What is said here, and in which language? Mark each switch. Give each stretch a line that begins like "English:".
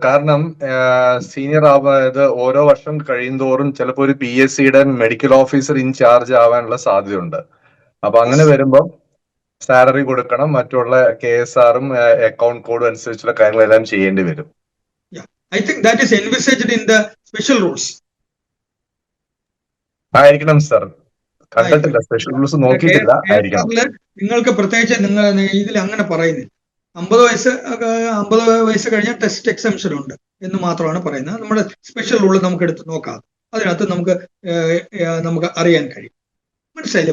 Malayalam: കാരണം സീനിയർ ഇത് ഓരോ വർഷം കഴിയുന്തോറും ചിലപ്പോൾ ഒരു PSCയുടെ മെഡിക്കൽ ഓഫീസർ ഇൻചാർജ് ആവാനുള്ള സാധ്യതയുണ്ട്. അപ്പൊ അങ്ങനെ വരുമ്പോൾ സാലറി കൊടുക്കണം. മറ്റുള്ള KSRഉം അക്കൗണ്ട് കോഡും അനുസരിച്ചുള്ള കാര്യങ്ങളെല്ലാം ചെയ്യേണ്ടി വരും.
English: I think that is envisaged in the special rules.
Malayalam: ആയിരിക്കണം സാർ. കണ്ടിട്ടില്ല, സ്പെഷ്യൽ റൂൾസ് നോക്കിയിട്ടില്ല. ആയിരിക്കണം. നിങ്ങൾക്ക് പ്രത്യേകിച്ച് നിങ്ങൾ ഇതിൽ അങ്ങനെ പറയുന്നില്ല. 50 വയസ്സ് കഴിഞ്ഞാൽ ടെസ്റ്റ് എക്സംഷൻ ഉണ്ട് എന്ന് മാത്രമാണ് പറയുന്നത്. നമ്മുടെ സ്പെഷ്യൽ റൂൾ നമുക്ക് എടുത്ത് നോക്കാം. അതിനകത്ത് നമുക്ക് അറിയാൻ കഴിയും. മനസ്സിലായില്ലേ?